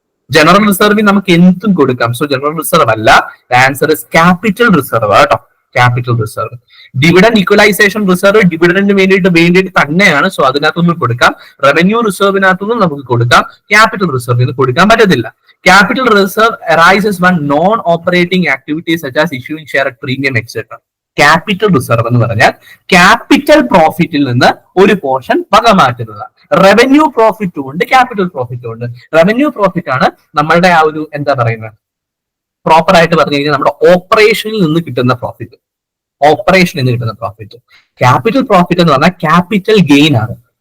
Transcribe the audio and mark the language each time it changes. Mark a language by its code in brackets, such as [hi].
[ml] General റിസർവിൽ നമുക്ക് എന്തും കൊടുക്കാം. സോ ജനറൽ റിസർവ് അല്ല, [en] answer is capital reserve [ml] കേട്ടോ, capital reserve. Dividend equalisation reserve ഡിവിഡൻഡിന് വേണ്ടിയിട്ട് തന്നെയാണ്. സോ അതിനകത്തൊന്നും കൊടുക്കാം. റവന്യൂ റിസർവിനകത്തൊന്നും നമുക്ക് കൊടുക്കാം. ക്യാപിറ്റൽ റിസർവിന് കൊടുക്കാൻ പറ്റത്തില്ല. [en] Capital reserve arises when non operating activities such as issuing share at premium etc. [ml] Capital reserve എന്ന് പറഞ്ഞാൽ ക്യാപിറ്റൽ പ്രോഫിറ്റിൽ നിന്ന് ഒരു പോർഷൻ വക മാറ്റുന്നത്. റവന്യൂ പ്രോഫിറ്റും ഉണ്ട്, ക്യാപിറ്റൽ പ്രോഫിറ്റും ഉണ്ട്. റവന്യൂ പ്രോഫിറ്റ് ആണ് നമ്മളുടെ ആ ഒരു എന്താ പറയുന്നത്, പ്രോപ്പർ ആയിട്ട് പറഞ്ഞു കഴിഞ്ഞാൽ നമ്മുടെ ഓപ്പറേഷനിൽ നിന്ന് കിട്ടുന്ന പ്രോഫിറ്റ്. ഓപ്പറേഷനിൽ നിന്ന് കിട്ടുന്ന പ്രോഫിറ്റ്. ക്യാപിറ്റൽ പ്രോഫിറ്റ് എന്ന് പറഞ്ഞാൽ ക്യാപിറ്റൽ ഗെയിൻ ആണ്.